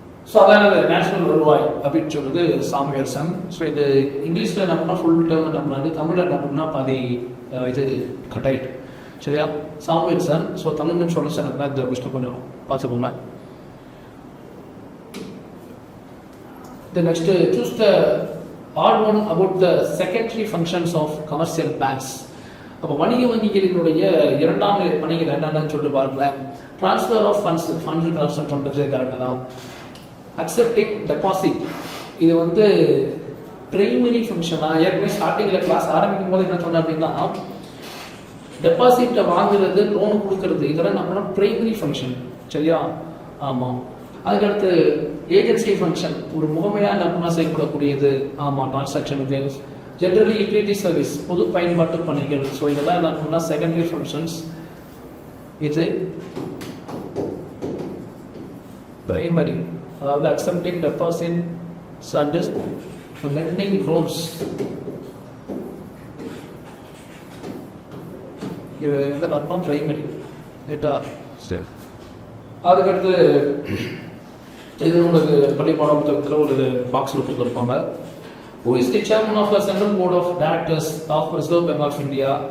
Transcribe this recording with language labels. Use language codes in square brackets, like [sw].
[ta] So அதான் national வருவாய் அப்படின்னு சொல்லுது சாமுவேல்சன். ஸோ இது இங்கிலீஷில் என்ன பண்ணால் ஃபுல் டேர்ம் என்ன பண்ணாது, தமிழில் என்ன பண்ணால் பாதி இது கட் ஆகிட்டு. சரியா? சாமுவேல்சன். ஸோ தமிழ்னு சொல்ல சார் இந்த கொஸ்டின் கொஞ்சம் பார்த்துக்கோங்க. [en] The next, choose the odd one about the secondary functions of commercial banks. [ta] அப்போ வணிக வங்கிகளினுடைய இரண்டாம் வணிக என்னன்னு சொல்லிட்டு பாருங்களேன். ட்ரான்ஸ்ஃபர் ஆஃப் ஃபண்ட்ஸ் ட்ரான்ஸ்ஃபர் பண்ணுறது கரெக்டாக தான். அக்செப்டிங் டெபாசிட் இது வந்து பிரைமரி ஃபங்க்ஷனாக ஏற்கனவே ஸ்டார்டிங்கில் கிளாஸ் ஆரம்பிக்கும் போது என்ன சொன்னேன் அப்படின்னா டெபாசிட்டை வாங்குறது லோன் கொடுக்கறது இதெல்லாம் நம்ம பிரைமரி ஃபங்க்ஷன். சரியா? ஆமாம். அதுக்கடுத்து ஏஜென்சி ஃபங்க்ஷன் ஒரு முகமையாக நம்ம செய்யப்படக்கூடியது. ஆமாம், டிரான்சாக்ஷன் ஜென்ரலி யூட்டிலிட்டி சர்வீஸ் பொது பயன்பாட்டு பணிகள். ஸோ இதெல்லாம் என்ன பண்ணால் செகண்டரி ஃபங்க்ஷன்ஸ். இது பிரைமரி, அதாவது accepting deposit service landing loans. இது எந்த அர்த்தம்? பிரைமரி. ரைட்டா? அதுக்கடுத்து இது உங்களுக்கு பள்ளி பாடத்தில் ஒரு பாக்ஸில் கொடுத்துருப்பாங்க. [en] Who is the chairman of the Central Board of Directors of Reserve Bank of India?